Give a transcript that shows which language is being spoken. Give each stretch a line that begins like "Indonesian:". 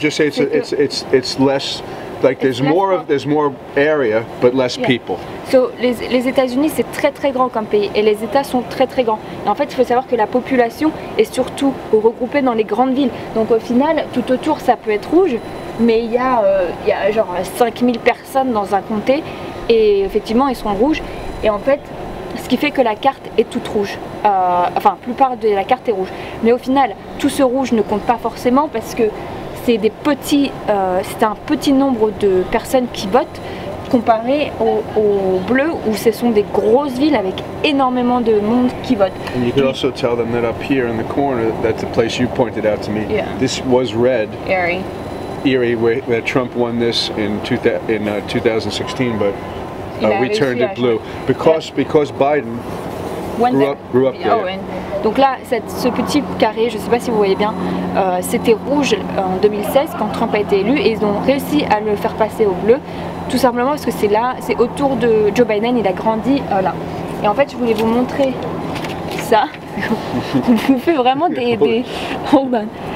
English: Just say it's less, like there's more area, but less people.
French: So, les États-Unis, c'est très très grand comme pays, et les États sont très très grands. Et en fait, il faut savoir que la population est surtout regroupée dans les grandes villes. Donc au final, tout autour, ça peut être rouge, mais il y a genre 5000 personnes dans un comté, et effectivement, ils sont rouges. Et en fait, ce qui fait que la carte est toute rouge. Enfin, la plupart de la carte est rouge. Mais au final, tout ce rouge ne compte pas forcément parce que c'est un petit nombre de personnes qui votent comparé au bleu où ce sont des grosses villes avec énormément de monde qui vote.
English: And you could also tell them that up here in the corner, that's the place you pointed out to me. Yeah. This was red. Erie, where Trump won this in 2016, but we turned it blue because Biden grew up there.
French: Oh, donc là, ce petit carré, je ne sais pas si vous voyez bien, c'était rouge en 2016 quand Trump a été élu, et ils ont réussi à le faire passer au bleu, tout simplement parce que c'est autour de Joe Biden, il a grandi là. Et en fait, je voulais vous montrer ça. On vous fait vraiment des
English: hold on.